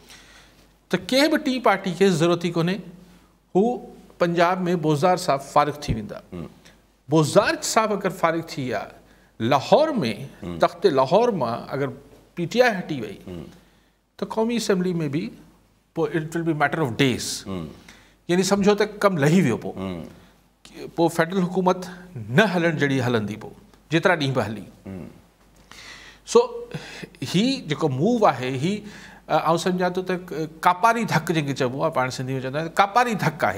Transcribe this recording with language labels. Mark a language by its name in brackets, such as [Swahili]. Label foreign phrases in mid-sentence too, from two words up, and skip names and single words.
[Sindhi] त कंहिं बि टी पार्टी खे ज़रूरत ई कोन्हे। हू पंजाब में बोज़दार साहब फ़ारिग़ थी वेंदा। बोज़दार साहब अगरि फ़ारिग़ थी विया, लाहौर में तख़्त लाहौर मां अगरि PTI हटी वई त क़ौमी असेंबली में बि पोइ [English] it will be matter of days, [Sindhi] यानी सम्झो त कमु लही वियो। पोइ फेडरल हुकूमत न हलण जहिड़ी हलंदी, पोइ जेतिरा ॾींहं बि हली। सो ही जेको मूव आहे ही आउं सम्झां थो त कापारी धक जंहिंखे चइबो आहे, पाण सिंधी में चवंदा आहिनि कापारी धक आहे।